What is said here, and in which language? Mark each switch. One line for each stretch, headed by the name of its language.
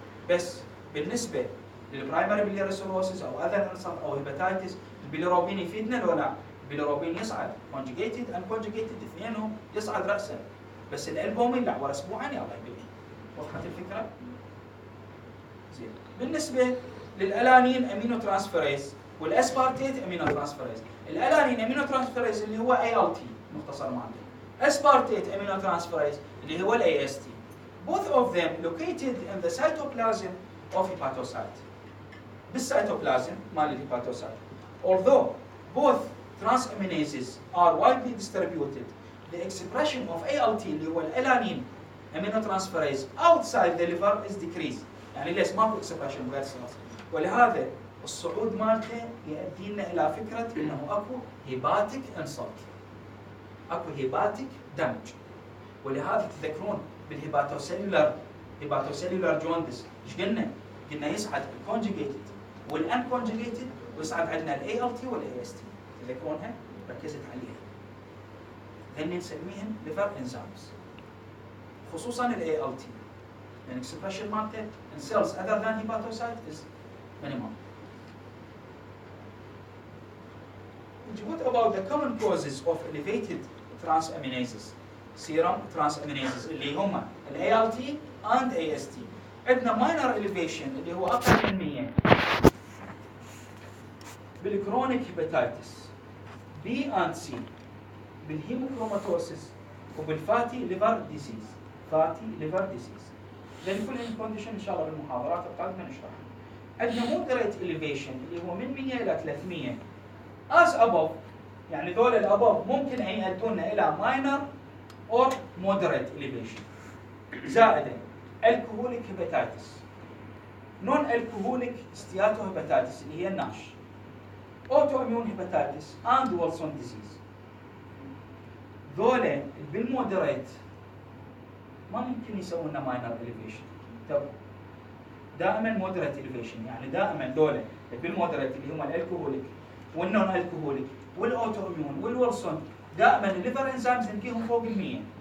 Arabic: بس بالنسبه للبرايمري بيلياري سيروسيس او اذر انسلت او هيباتايتس البيليروبين يفيدنا ولا لا؟ البيليروبين يصعد كونجيجيتد ان كونجيجيتد اثنينهم يصعد راسا، بس الالبومين لا، ورا اسبوعين يلا يبين. وضحت الفكره؟ زين. بالنسبه للالانين امينو ترانسفيريز والاسبارتيت امينو ترانسفيريز، الالانين امينو ترانسفيريز اللي هو ALT مختصر معناه، اسبارتيت امينو ترانسفيريز اللي هو AST.
English: both of them located in the cytoplasm of hepatocyte.
Arabic: بالسيتوبلازم مال الهيباتوسايت.
English: Although both transaminases are widely distributed, the expression of ALT
Arabic: اللي هو الالانين
English: aminotransferase outside the liver is decreased.
Arabic: يعني ليش ماكو expression بغير سيلز؟ ولهذا الصعود مالته يؤدي لنا الى فكره انه اكو هيباتيك انسلت، اكو هيباتيك دمج. ولهذا تذكرون بالهيباتوسيلولر جوندس ايش قلنا؟ قلنا يصعد الكونجيجيتد والان كونجيجيتد ويصعد عندنا الاي ال تي والاي اس تي، تذكرونها؟ ركزت عليها. هن نسميهم ليفر انزيمز، خصوصا الاي ال تي، يعني اكسبريشن مالته
English: in cells other than hepatocyte is minimal. What about the common causes of elevated transaminases? Serum transaminases
Arabic: اللي هم ال
English: ALT and AST.
Arabic: عندنا minor elevation اللي هو أقل من 100 بالكرونيك هيباتيتس B and C، بالهيموكروماتوسيس وبالفاتي ليفر ديزيز. فاتي ليفر ديزيز. لأن كل الكونديشن إن شاء الله بالمحاضرات القادمة نشرحها. عندنا moderate elevation اللي هو من 100 إلى 300 as above، يعني ذول الأبوف ممكن أن يؤدونا إلى minor or moderate elevation.
English: زائدا alcoholic hepatitis، non alcoholic steatohepatitis
Arabic: اللي هي الناش،
English: autoimmune hepatitis and Wilson disease.
Arabic: ذولا بالمودريت ما ممكن يسوون لنا minor elevation. طب دائما moderate elevation، يعني دائما ذولا بالمودريت اللي هم الالكوهوليك والنون الكوهوليك والاوتوميون والويلسون دائما الليفر انزيمز نلقيهم فوق ال100.